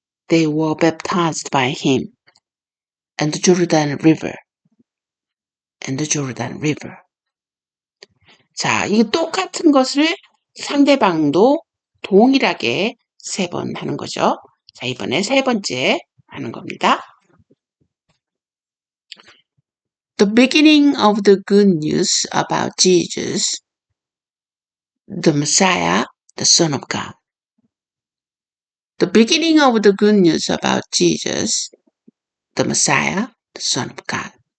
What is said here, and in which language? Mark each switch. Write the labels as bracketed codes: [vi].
[en] They were baptized by him in the Jordan River. In the Jordan River. [ko] 자, 이 똑같은 것을 상대방도 동일하게 3번 하는 거죠. 자, 이번에 3번째 하는 겁니다. [en] The beginning of the good news about Jesus, the Messiah, the Son of God. The beginning of the good news about Jesus, the Messiah, the Son of God.